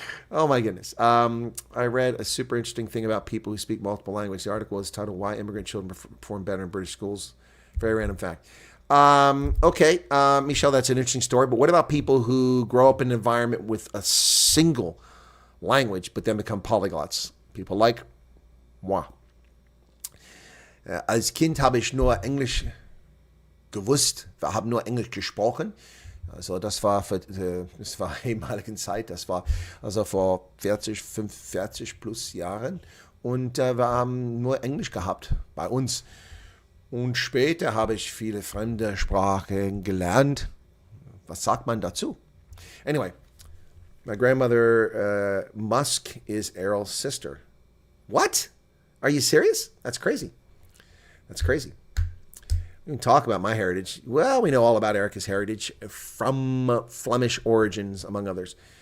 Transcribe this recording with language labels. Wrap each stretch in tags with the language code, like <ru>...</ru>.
<en>Oh, my goodness. I read a super interesting thing about people who speak multiple languages. The article is titled Why Immigrant Children Perform Better in British Schools. Very random fact. Okay, Michelle, that's an interesting story. But what about people who grow up in an environment with a single language but then become polyglots? People like moi.</en> <de>Als Kind habe ich nur Englisch gewusst, wir haben nur Englisch gesprochen. Also das war ehemaligen Zeit, das war also vor 45 plus Jahren. Und wir haben nur Englisch gehabt bei uns. Und später habe ich viele fremde Sprachen gelernt. Was sagt man dazu?</de> <en>Anyway, my grandmother Musk is Errol's sister. What? Are you serious? That's crazy. That's crazy. We can talk about my heritage. Well, we know all about Erica's heritage from Flemish origins, among others.</en>